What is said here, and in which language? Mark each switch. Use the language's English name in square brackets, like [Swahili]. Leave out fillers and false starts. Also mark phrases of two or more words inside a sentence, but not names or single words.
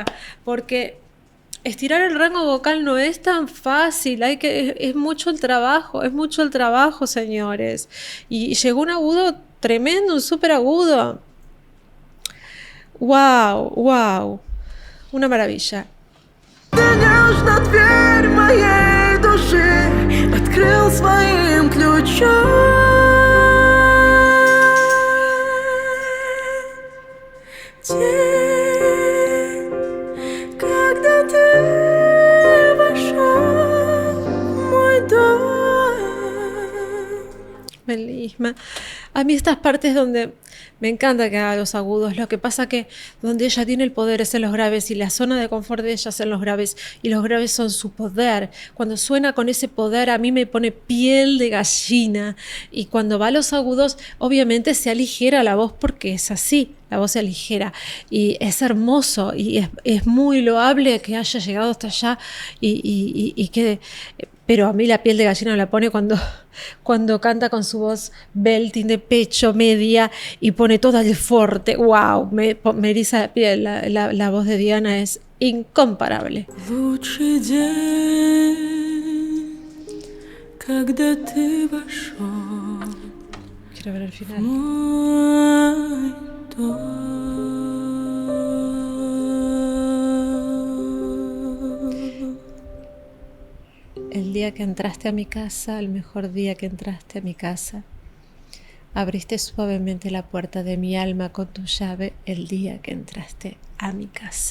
[Spanish] Porque estirar el rango vocal no es tan fácil. Es mucho el trabajo, señores. Y llegó un agudo tremendo, un súper agudo. ¡Wow! ¡Wow! Una maravilla. [Russian] Нежно дверь моей души открыл своим ключом. День, когда ты вошел в мой дом. [Spanish] Melisma. A mí estas partes donde me encanta que haga los agudos, lo que pasa que donde ella tiene el poder es en los graves y la zona de confort de ella es en los graves y los graves son su poder. Cuando suena con ese poder a mí me pone piel de gallina y cuando va a los agudos obviamente se aligera la voz porque es así, la voz se aligera y es hermoso y es muy loable que haya llegado hasta allá y que... Pero a mí la piel de gallina me la pone cuando canta con su voz belting de pecho media y pone todo el forte. ¡Wow! Me eriza la piel. La voz de Diana es incomparable. [Russian] Лучший день, когда ты вошел [Spanish] Quiero ver el [Russian] в [Spanish] final. [Russian] мой дом. [Spanish] El día que entraste a mi casa, el mejor día que entraste a mi casa, abriste suavemente la puerta de mi alma con tu llave el día que entraste a mi casa.